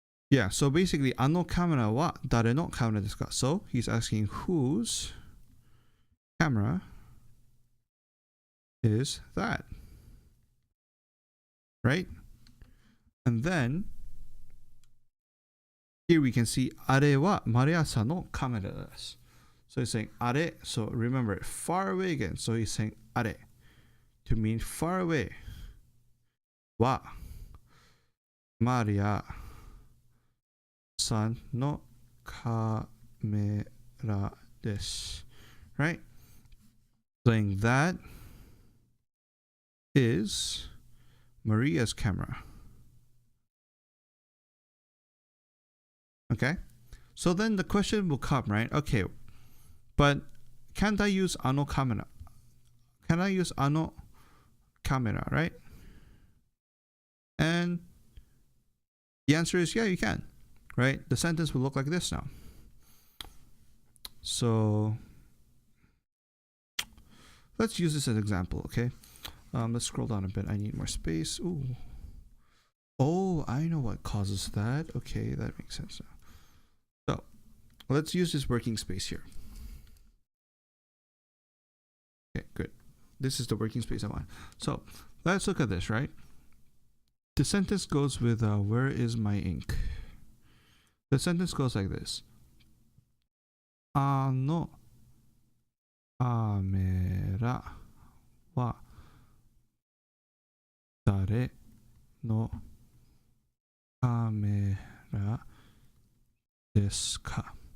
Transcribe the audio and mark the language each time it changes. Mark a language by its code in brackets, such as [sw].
[en] Yeah, so basically, [ja] あのカメラは誰のカメラですか? [en] So, he's asking whose camera is that? Right? And then, here we can see [ja] あれはマリアさんのカメラです. [en] So he's saying あれ. So remember, far away again. So he's saying あれ to mean far away. [ja] はマリアさんのカメラです. [en] Right? Saying that is Maria's camera. Okay? So then the question will come, right? Okay, but can't I use [ja] あのカメラ? [en] Can I use [ja] あのカメラ, [en] right? And the answer is yeah, you can. Right? The sentence will look like this now. So let's use this as an example, okay? Let's scroll down a bit. I need more space. Ooh. Oh, I know what causes that. Okay, that makes sense now. So let's use this working space here. Okay, good. This is the working space I want. So let's look at this, right? The sentence goes with where is my ink? The sentence goes like this. [ja] あのカメラは誰のカメラですか?